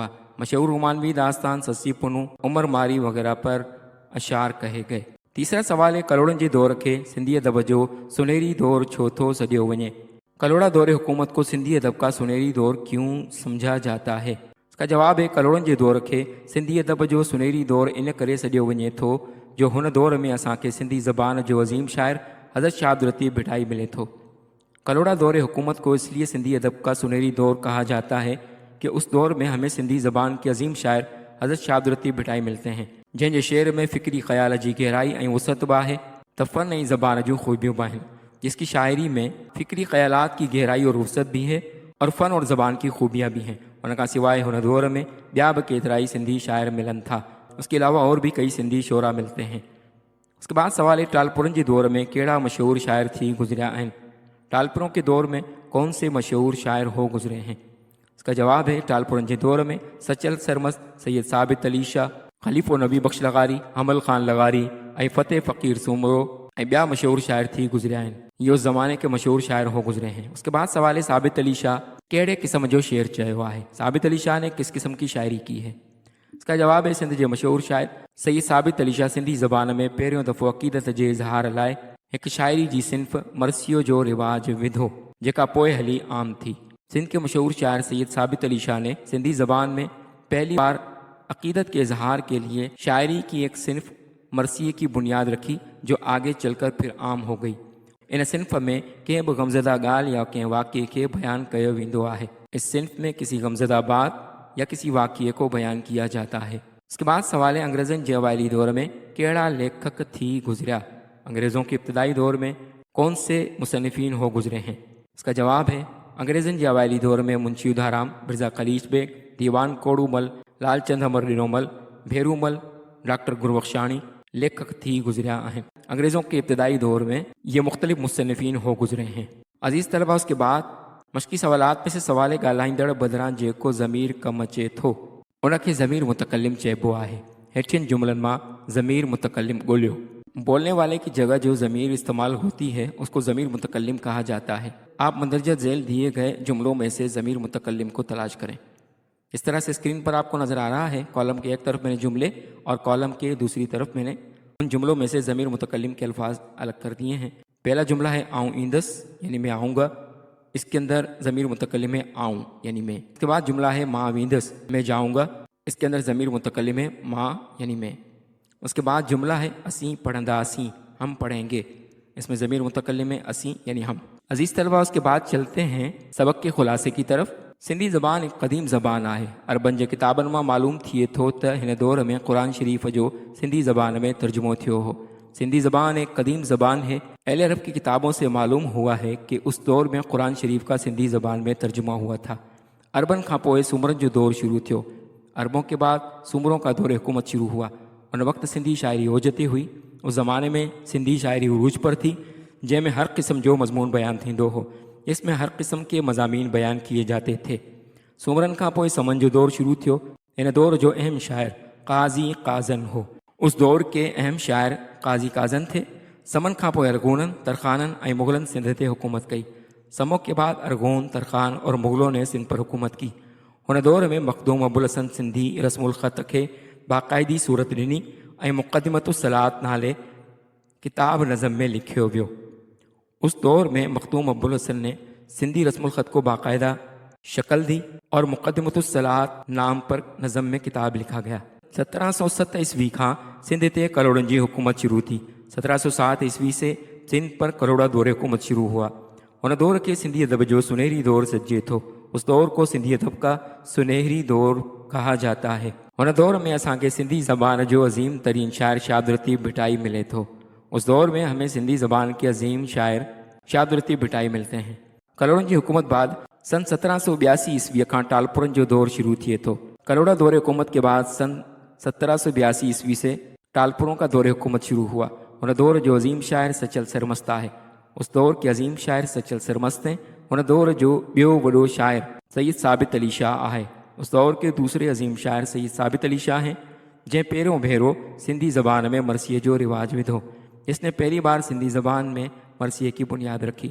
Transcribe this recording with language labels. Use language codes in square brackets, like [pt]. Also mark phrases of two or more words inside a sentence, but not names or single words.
[ur] مشہور رومانوی داستان سسی پنوں، عمر ماری وغیرہ پر اشعار کہے گئے. تیسرا سوال ہے, [sd] करोड़नि जे दौर खे सिंधी अदब जो सुनहरी दौर छो थो सॾियो वञे? [ur] کلوڑا دور حکومت کو سندھی ادب کا سنہری دور کیوں سمجھا جاتا ہے? اس کا جواب ہے, [sd] कलोड़नि जे दौर खे सिंधी अदब जो सुनहरी दौर इन करे सॾियो वञे थो जो हुन दौर में असांखे सिंधी ज़बान जो अज़ीम शाइर हज़रत शाह अब्दुल लतीफ़ भिटाई मिले थो। [ur] کلوڑا دور حکومت کو اس لیے سندھی ادب کا سنہری دور کہا جاتا ہے کہ اس دور میں ہمیں سندھی زبان کے عظیم شاعر حضرت شاہ عبد اللطیف بھٹائی ملتے ہیں, [sd] जंहिंजे शेर में फ़िक्री ख़याल जी गहराई ऐं वसअत बि आहे त फ़न ऐं ज़बान जूं ख़ूबियूं बि आहिनि। [ur] جس کی شاعری میں فکری خیالات کی گہرائی اور وسعت بھی ہے اور فن اور زبان کی خوبیاں بھی ہیں. [sd] उनका सिवाय हुन दौर में ॿिया बि केतिरा ई सिंधी शाइर मिलन था। [ur] اس کے علاوہ اور بھی کئی سندھی شعرا ملتے ہیں. اس کے بعد سوال ہے, [sd] टालपुरनि जे दौर में कहिड़ा मशहूर शाइर थी गुज़रिया आहिनि? [ur] ٹالپوروں کے دور میں کون سے مشہور شاعر ہو گزرے ہیں? اس کا جواب ہے, [sd] टालपुरनि जे दौर में सचल सरमस्त, सैयद साबित अली शाह, खलीफ़ो नबी बख्श लगारी, हमल ख़ान लगारी ऐं फ़तेह फ़कीर सूमरो ऐं ॿिया मशहूर शाइर थी गुज़रिया आहिनि। [ur] یہ اس زمانے کے مشہور شاعر ہو گزرے ہیں. اس کے بعد سوال ہے, [sd] साबित अली शाह कहिड़े क़िस्म जो शेर चयो आहे? [ur] ثابت علی شاہ نے کس قسم کی شاعری کی ہے? اس کا جواب ہے, [sd] सिंध के मशहूर शाइर सैयद साबित अली शाह सिंधी ज़बान में पहिरियों दफ़ो अक़ीदत जे इज़हार लाइ हिकु शायरी जी सिन्फ़ मरसियो जो रिवाज विधो, जेका पोइ हली आम थी। [ur] سندھ کے مشہور شاعر سید ثابت علی شاہ نے سندھی زبان میں پہلی بار عقیدت کے اظہار کے لیے شاعری کی ایک صنف مرثیے کی بنیاد رکھی، جو آگے چل کر پھر عام ہو گئی. [sd] इन सिन्फ़ में कंहिं बि गमज़दा ॻाल्हि या कंहिं वाक़े के बयान कयो वेंदो आहे। [ur] اس صنف میں کسی غمزدہ بات یا کسی واقعے کو بیان کیا جاتا ہے. اس کے بعد سوال ہے, [sd] अंग्रेज़नि जे अवाइली दौर में कहिड़ा लेखक थी गुज़रिया? [ur] انگریزوں کے ابتدائی دور میں کون سے مصنفین ہو گزرے ہیں? اس کا جواب ہے, [sd] अंग्रेज़नि जे अवाइली दौर में मुंशी उधाराम, मिर्ज़ा कलीश बेग, दीवान कोड़ूमल, लालचंद अमर लिनोमल, भेरूमल, डॉक्टर गुरबख्शानी लेखक थी गुजरिया हैं। [ur] انگریزوں کے ابتدائی دور میں یہ مختلف مصنفین ہو گزرے ہیں. عزیز طلبہ، اس کے بعد مشقی سوالات میں سے سوال [sd] ॻाल्हाईंदड़ बदिरां जेको ज़मीर कमु अचे थो उनखे ज़मीर मुतकल्लिम चइबो आहे। हेठियनि जुमलनि मां ज़मीर मुतकल्लिम ॻोल्हियो। [ur] بولنے والے کی جگہ جو ضمیر استعمال ہوتی ہے اس کو ضمیر متکلم کہا جاتا ہے. آپ مندرجہ ذیل دیے گئے جملوں میں سے ضمیر متکلم کو تلاش کریں. اس طرح سے اسکرین پر آپ کو نظر آ رہا ہے، کالم کے ایک طرف میں نے جملے اور کالم کے دوسری طرف میں نے ان جملوں میں سے ضمیر متکلم کے الفاظ الگ کر دیے ہیں. پہلا جملہ ہے [sd] आऊँ ईंदस, [ur] یعنی میں آؤں گا۔ اس کے اندر ضمیر متکلم ہے آئون، یعنی میں. اس کے بعد جملہ ہے [sd] माँ वींदस, [ur] میں جاؤں گا۔ اس کے اندر ضمیر متکلم ہے ماں، یعنی میں. اس کے بعد جملہ ہے [sd] असी पढ़ंदा असी, [ur] ہم پڑھیں گے. اس میں ضمیر متکلم ہے اسی، یعنی ہم۔ عزیز طلبہ، اس کے بعد چلتے ہیں سبق کے خلاصے کی طرف. [sd] सिंधी ज़बान एक क़दीम ज़बान आहे। अरबन जे किताबनि मां मालूम थिए थो त हिन दौर में क़ुरान शरीफ़ जो सिंधी ज़बान में तर्जुमो थियो हो। [ur] سندھی زبان ایک قدیم زبان ہے. اہل عرب کی کتابوں سے معلوم ہوا ہے کہ اس دور میں قرآن شریف کا سندھی زبان میں ترجمہ ہوا تھا. [sd] अरबन खां पोइ सुमरन जो दौर शुरू थियो। [ur] عربوں کے بعد سومروں کا دور حکومت شروع ہوا. [sd] उन वक्त सिंधी शायरी ओज ते हुई। [ur] اس زمانے میں سندھی شاعری عروج پر تھی, [sd] जंहिंमें हर क़िस्म जो मज़मून बयान थींदो हो। [ur] اس میں ہر قسم کے مضامین بیان کیے جاتے تھے. [sd] सुमरन खां पोइ समन जो दौर शुरू थियो। इन दौर जो अहम शायर काज़ी काज़न हो। [ur] اس دور کے اہم شاعر قاضی قاضن تھے. [sd] समन खां पोइ अरगोननि, तरखाननि ऐं मुग़लनि सिंध ते हुकूमत कई। [ur] سمہ کے بعد ارغون، ترخان اور مغلوں نے سندھ پر حکومت کی. [sd] हुन दौर में मखदूम अबुल हसन सिंधी रस्मुल ख़त खे बाक़ाइदी सूरत ॾिनी ऐं मुक़दमतुस सलात नाले किताब नज़म में लिखियो वियो। [ur] اس دور میں مخدوم ابو الحسن نے سندھی رسم الخط کو باقاعدہ شکل دی اور مقدمۃ الصلوٰۃ نام پر نظم میں کتاب لکھا گیا. [sd] 1707 ईस्वी खां सिंध ते करोड़नि जी हुकूमत शुरू थी। [ur] 1707 عیسوی سے سندھ پر کروڑا دور حکومت شروع ہوا. [sd] उन दौर के सिंधी अदब जो सुनहरी दौर सजे थो। [ur] اس دور کو سندھی ادب کا سنہری دور کہا جاتا ہے. [sd] उन दौर में असांखे सिंधी ज़बान जो अज़ीम तरीन शायर शाद लतीफ़ भिटाई मिले थो। [ur] اس دور میں ہمیں سندھی زبان کے عظیم شاعر شاد لطیف بھٹائی ملتے ہیں. [sd] करोड़नि जी हुकूमत बाद सन 1782 ईस्वी खां टालपुरनि जो दौर शुरू थिए थो। [ur] کروڑا دور حکومت کے بعد سن 1782 عیسوی سے ٹالپوروں کا دور حکومت شروع ہوا. [sd] उन दौर जो अज़ीम शायर सचल सरमस्त है। [ur] اس دور کے عظیم شاعر سچل سرمست ہیں. [sd] उन दौर जो ॿियो वॾो शायर सैयद साबित अली शाह आहे। [ur] اس دور کے دوسرے عظیم شاعر سید ثابت علی شاہ ہیں, [sd] जंहिं पहिरियों भेरो सिंधी ज़बान में मरसीअ जो रिवाज विधो। [ur] اس نے پہلی بار سندھی زبان میں مرثیے کی بنیاد رکھی.